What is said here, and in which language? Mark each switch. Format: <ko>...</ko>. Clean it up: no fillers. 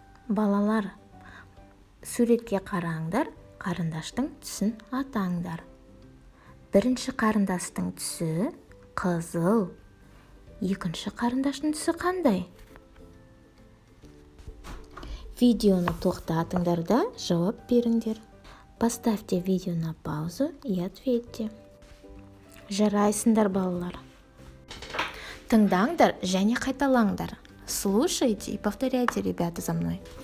<kk>Балалар, суретке қараңдар, қарындаштың түсін атаңдар. Бірінші қарындастың түсі қызыл. Екінші қарындаштың түсі қандай? Видеоны тоқтатыңдар да жауап беріңдер.</kk> <ru>Поставьте видео на паузу и ответьте.</ru> <kk>Жарайсыңдар, балалар. Тыңдаңдар және қайталаңдар.</kk> <ru>Слушайте и повторяйте, ребята, за мной.</ru>